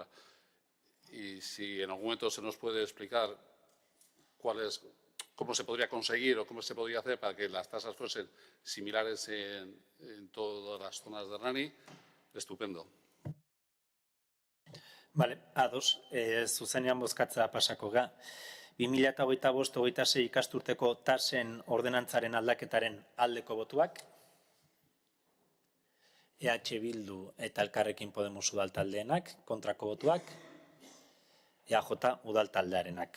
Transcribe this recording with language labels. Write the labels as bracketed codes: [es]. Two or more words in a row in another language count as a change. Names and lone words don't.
[es] Y si en algún momento se nos puede explicar cómo se podría conseguir o cómo se podría hacer para que las tasas fuesen similares en todas las zonas de Hernani, estupendo. Vale, [eu] ados, zuzenean bozkatzea pasako ga. 2025-26 ikasturteko tasen ordenantzaren aldaketaren aldeko botuak, EH Bildu eta Elkarrekin Podemos udaltaldeenak, kontrako botuak, EAJ udaltaldearenak.